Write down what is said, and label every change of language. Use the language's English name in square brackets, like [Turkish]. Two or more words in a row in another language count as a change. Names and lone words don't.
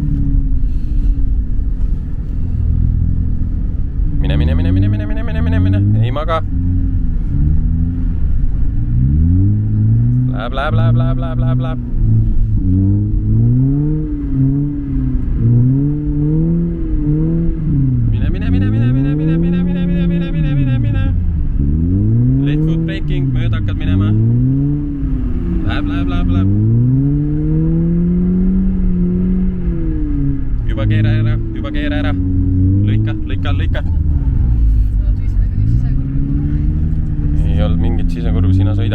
[Estonian] Mine. Ei maga. Läheb. Mine. [English] Late foot braking, [Estonian] mööda hakkad minema. Läheb. Juba keera ära. Lõika. Ei olnud mingit sisekurvi, sina sõida.